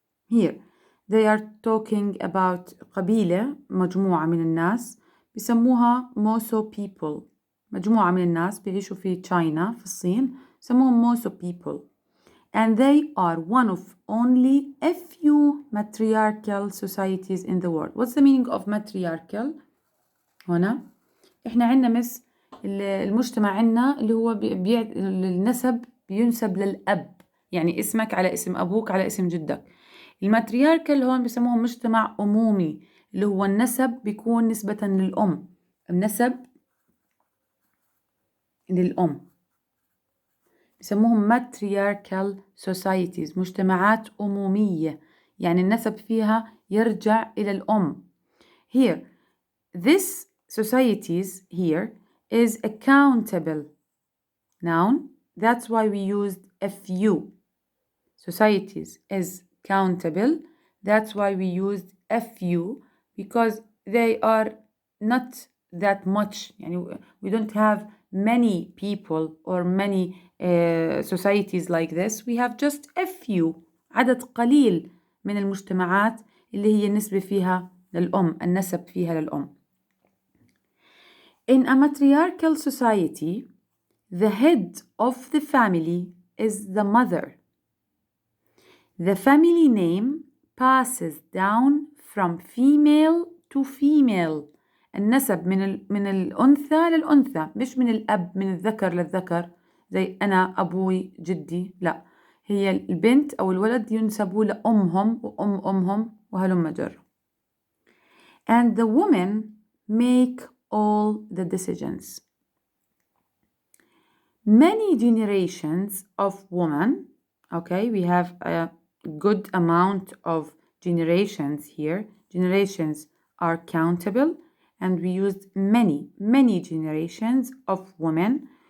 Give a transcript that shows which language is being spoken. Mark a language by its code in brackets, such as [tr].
[en] Here, they are talking about [ar] قبيلة, مجموعة من الناس بسموها موسو [en] people. [ar] مجموعة من الناس بيعيشوا في China, في الصين, سموهم موسو people. [en] And they are one of only a few matriarchal societies in the world. What's the meaning of matriarchal? [ar] هنا إحنا عندنا المجتمع عندنا اللي هو النسب بينسب للأب، يعني اسمك على اسم أبوك على اسم جدك. الماترياركال هون بسموه مجتمع أمومي، اللي هو النسب بيكون نسبة للأم، النسب للأم بسموهم [en] matriarchal societies، [ar] مجتمعات أمومية، يعني النسب فيها يرجع إلى الأم. [en] Here, this societies here is a countable noun. That's why we used a few. Societies is countable. That's why we used a few, because they are not that much. Yani we don't have many people or many societies like this. We have just a few. [ar] عدد قليل من المجتمعات اللي هي النسبة فيها للأم، النسب فيها للأم. [en] In a matriarchal society, the head of the family is the mother. The family name passes down from female to female. [ar] النسب من الأنثى للأنثى، مش من الأب من الذكر للذكر زي أنا أبوي جدي، لا، هي البنت أو الولد ينسبوا لأمهم أمهم وهلم جر. [en] And the women make all the decisions. Many generations of women, okay, we have a good amount of generations here. Generations are countable, and we used many generations of women